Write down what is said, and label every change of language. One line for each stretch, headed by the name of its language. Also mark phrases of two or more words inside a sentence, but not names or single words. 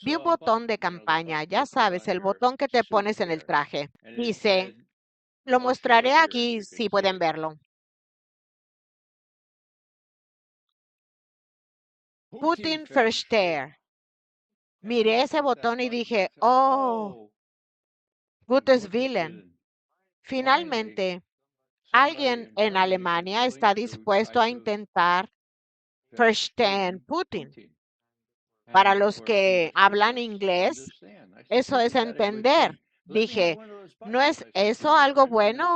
Spanish: Vi un botón de campaña, ya sabes, el botón que te pones en el traje. Dice, lo mostraré aquí si pueden verlo.
German: Putin Versteher.
Spanish: Miré ese botón y dije,
German: oh, gutes Willen.
Spanish: Finalmente, alguien en Alemania está dispuesto a intentar verstehen Putin. Para los que hablan inglés, eso es entender. Dije, ¿no es eso algo bueno?